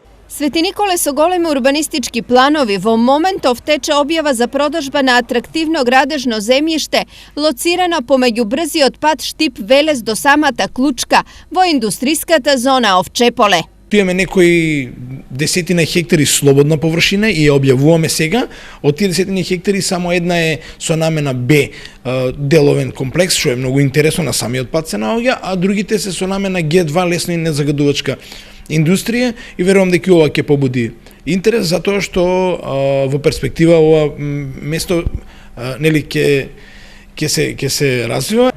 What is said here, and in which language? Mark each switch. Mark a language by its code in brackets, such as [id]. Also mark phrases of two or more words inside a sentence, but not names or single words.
[mk] Svetý Nikole su golemi urbanistički planovi. Vo momentov teče objava za prodažba na atraktivno gradežno zemljište, locirano pomeđu brzi otpad Štip Velez do samata Klučka, vo industrijskата zona Овчеполе. Tu имаме некои десетина хектари слободна површина и ја објавуваме сега. Од тие десетина хектари само една е со намена Б деловен комплекс, што е многу интересно, на самиот пат се наоѓа, а другите се со намена Г2 лесно и незагадувачка индустрија, и верувам дека ова ќе побуди интерес, затоа што во перспектива ова место нели ќе се развива.